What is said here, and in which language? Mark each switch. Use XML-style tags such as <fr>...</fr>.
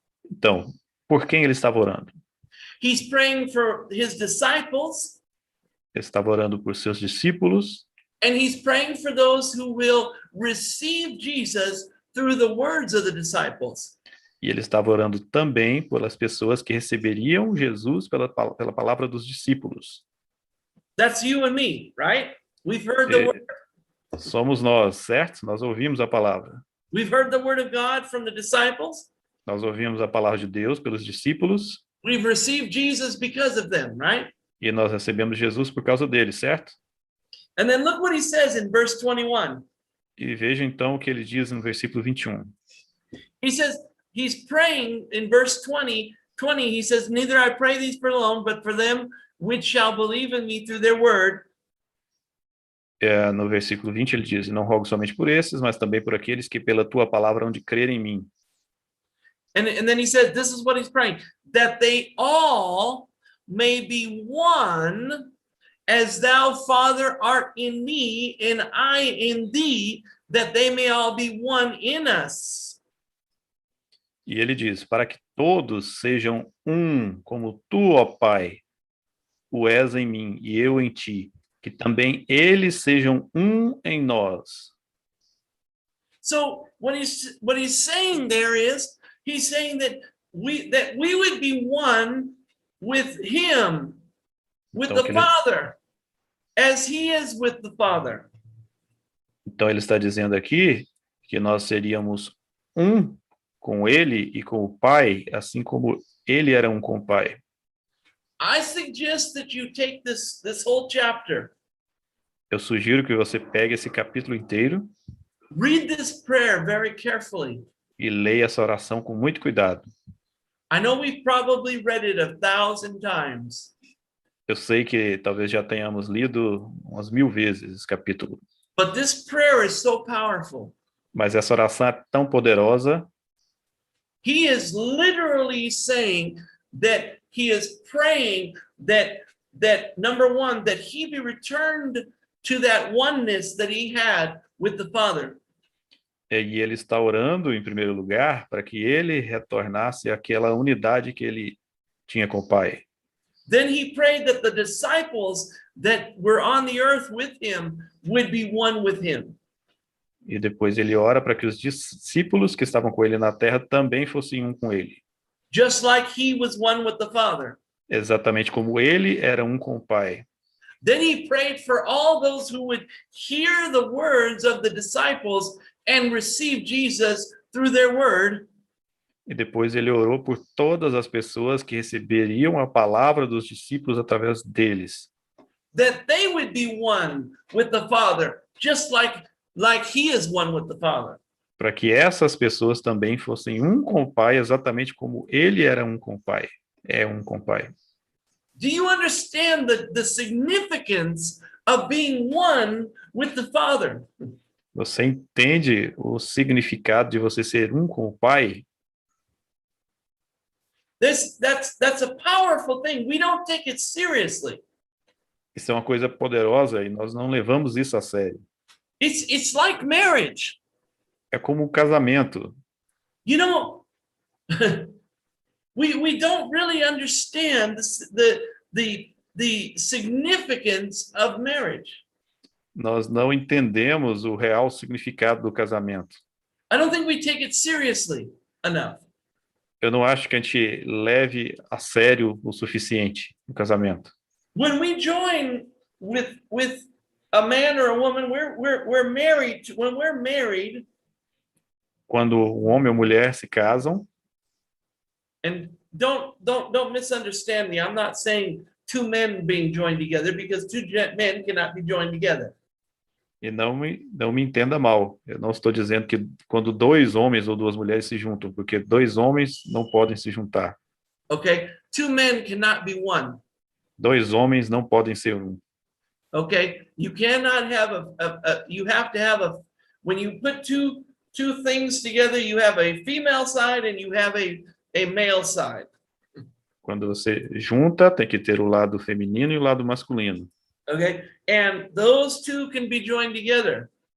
<pt>Então, por quem ele estava orando?</pt> <en>He's praying for his disciples.</en> <pt>Ele estava orando por seus discípulos.</pt> <en>And he's praying for those who will receive Jesus through the words of the disciples.</en> <pt>E ele estava orando também pelas pessoas que receberiam Jesus pela palavra dos discípulos.</pt> <en>That's you and me, right? We've heard the word.</en> <pt>Somos nós, certo? Nós ouvimos a palavra.</pt> <en>We've heard the word of God from the disciples.</en> <pt>Nós ouvimos a palavra de Deus pelos discípulos.</pt> <en>We've received Jesus because of them, right?</en> <pt>E nós recebemos Jesus por causa deles, certo?</pt> <en>And then look what he says in verse 21.</en> <pt>E veja então o que ele diz no versículo 21.</pt> <en>He says, he's praying in verse 20, he says, neither I pray these for alone, but for them which shall believe in me through their word.</en> <pt>No versículo 20 ele diz: Não rogo somente por esses, mas também por aqueles que pela tua palavra hão de crer em mim.</pt> <en>And then he says, this is what he's praying, that they all may be one, as thou, Father, art in me, and I in thee, that they may all be one in us.</en> <pt>E ele diz: Para que todos sejam um, como tu, ó Pai, o és em mim e eu em ti, que também eles sejam um em nós.</pt> <en>So what he's saying there is, he's saying that we would be one with him, with the Father, as he is with the Father.</en> <pt>Então ele está dizendo aqui que nós seríamos um com ele e com o Pai, assim como ele era um com o Pai.</pt> <en>I suggest that you take this whole chapter.</en> <pt>Eu sugiro que você pegue esse capítulo inteiro.</pt> <en>Read this prayer very carefully.</en> <pt>E leia essa oração com muito cuidado.</pt> <en>I know we've probably read it 1,000 times.</en> <pt>Eu sei que talvez já tenhamos lido umas 1000 vezes esse capítulo.</pt> <en>But this prayer is so powerful.</en> <pt>Mas essa oração é tão poderosa.</pt> <en>He is literally saying that he is praying that number one, that he be returned to that oneness that he had with the Father.</en> <pt>E ele está orando, em primeiro lugar, para que ele retornasse àquela unidade que ele tinha com o Pai.</pt> <en>Then he prayed that the disciples that were on the earth with him would be one with him.</en> <pt>E depois ele ora para que os discípulos que estavam com ele na terra também fossem um com ele.</pt> <en>Just like he was one with the Father.</en> <pt>Exatamente como ele era um com o Pai.</pt> <en>Then he prayed for all those who would hear the words of the disciples and receive Jesus through their word.</en> <pt>E depois ele orou por todas as pessoas que receberiam a palavra dos discípulos através deles.</pt> <en>That they would be one with the Father, just like he is one with the Father.</en> <pt>Para que essas pessoas também fossem um com o Pai, exatamente como ele era um com o Pai. É um com o Pai.</pt> <en>Do you understand the significance of being one with the Father?</en> <pt>Você entende o significado de você ser um com o Pai?</pt> <en>That's a powerful thing. We don't take it seriously.</en> <pt>Isso é uma coisa poderosa e nós não levamos isso a sério.</pt> <en>It's like marriage.</en> <pt>É como um casamento.</pt> <en>You know, we don't really understand the significance of marriage.</en> <pt>Nós não entendemos o real significado do casamento.</pt> <en>I don't think we take it seriously enough.</en> <pt>Eu não acho que a gente leve a sério o suficiente no casamento.</pt> <en>When we join with a man or a woman, we're married to, when we're married,</en> <pt>Quando um homem ou mulher se casam,</pt> <en>and don't misunderstand me. I'm not saying two men being joined together, because two men cannot be joined together.</en> <pt>e não me entenda mal, eu não estou dizendo que quando dois homens ou duas mulheres se juntam, porque dois homens não podem se juntar.</pt> <en>Okay, two men cannot be one.</en> <pt>Dois homens não podem ser um.</pt> <en>Okay, you cannot have you have to have when you put two things together, you have a female side and you have a male side.</en> <pt>Quando você junta, tem que ter o lado feminino e o lado masculino.</pt> <en>Okay, and those two can be joined together.</en>